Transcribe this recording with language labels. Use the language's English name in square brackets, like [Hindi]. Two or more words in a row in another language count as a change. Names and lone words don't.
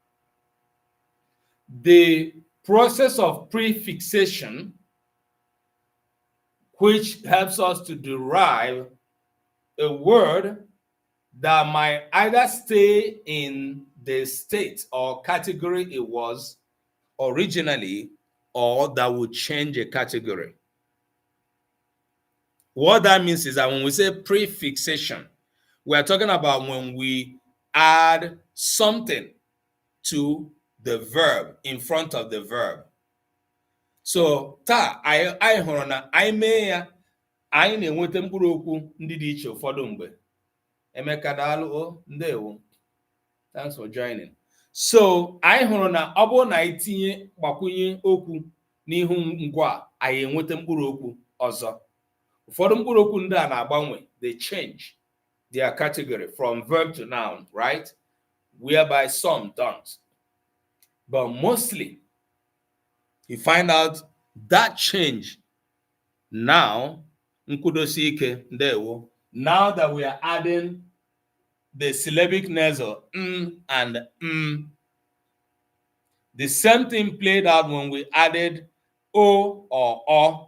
[English] the process of prefixation, which helps us to derive a word that might either stay in the state or category it was originally, or that would change a category. What that means is that when we say prefixation, we are talking about when we add something to the verb, in front of the verb. [Igbo] So, I hụrụ na anyị mee ya, anyị na-enweta mkpụrụokwu ndị dị iche ụfọdụ mgbe. Emeka daalụ, ndewo. [English] Thanks for joining. So, [Igbo] anyị hụrụ na ọ bụrụ na anyị tinye gbakwunye okwu n'ihu ngwa, anyị enweta mkpụrụokwu ọzọ. Ụfọdụ mkpụrụokwu ndị a na-agbanwe, [English] they change their category from verb to noun, right? Whereby some don't. But mostly, you find out that change now, nkudosi ndewo, now that we are adding the syllabic nasal and the same thing played out when we added o or o.